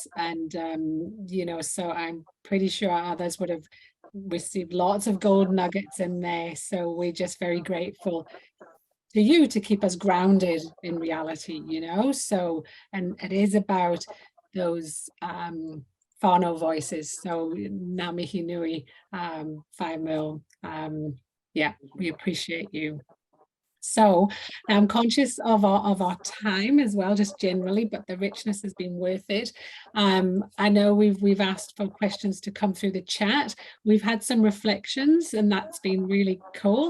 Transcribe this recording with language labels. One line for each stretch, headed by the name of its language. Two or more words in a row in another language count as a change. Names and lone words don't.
English: And, you know, so I'm pretty sure others would have received lots of gold nuggets in there. So we're just very grateful to you to keep us grounded in reality, you know. So, and it is about those whānau voices.
Māori: So ngā mihi nui, Whaea Merle.
English: Yeah, we appreciate you. So I'm conscious of our time as well, just generally, but the richness has been worth it. I know we've asked for questions to come through the chat. We've had some reflections and that's been really cool.